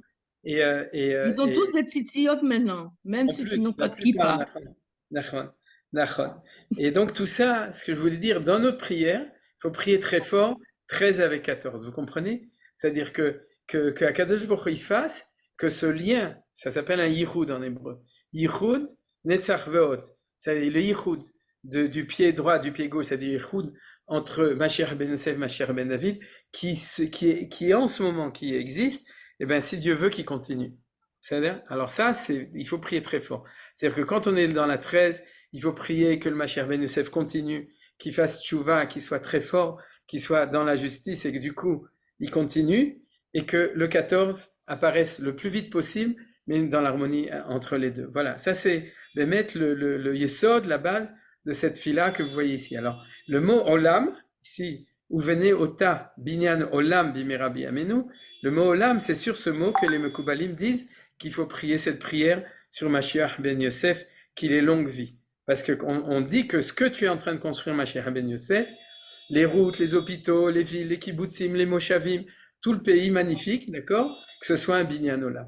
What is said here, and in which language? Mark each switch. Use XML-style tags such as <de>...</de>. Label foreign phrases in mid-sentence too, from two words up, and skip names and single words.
<fr>Ils ont tous des tzitzit maintenant, même en ceux qui plus, n'ont la pas de plupart, kippa.</fr> <he>נכון, נכון.</he> <fr>Et donc tout ça, ce que je voulais dire, dans notre prière, il faut prier très fort, 13 avec 14, vous comprenez? C'est-à-dire que</fr> <he>הקדוש ברוך הוא,</he> <fr>il fasse que ce lien, ça s'appelle un yichud en hébreu.</fr> <he>יחוד, נצח והוד,</he> <fr>c'est-à-dire le yichud du pied droit, du pied gauche, c'est-à-dire yichud entre Mashiach ben Yosef, Mashiach ben David, qui est en ce moment, qui existe, et bien si Dieu veut qu'il continue. C'est-à-dire, alors ça, il faut prier très fort. C'est-à-dire que quand on est dans la 13, il faut prier que le Mashiach ben Yosef continue, qu'il fasse tchouva, qu'il soit très fort, qu'il soit dans la justice et que du coup, il continue, et que le 14 apparaisse le plus vite possible, mais dans l'harmonie entre les deux. Voilà, ça c'est de mettre le yesod, la base de cette fila que vous voyez ici. Alors, le mot olam, ici,</fr> <he>ובנה אותה בנין עולם במהרה בימינו,</he> <fr>le mot olam, c'est sur ce mot que les Mekoubalim disent qu'il faut prier cette prière sur Mashiach ben Yosef, qu'il ait longue vie. Parce qu'on dit que ce que tu es en train de construire, Mashiach ben Yosef, les routes, les hôpitaux, les villes, les kibbutzim, les moshavim, tout le pays magnifique, d'accord, que ce soit un</fr> <he>בנין עולם.</he>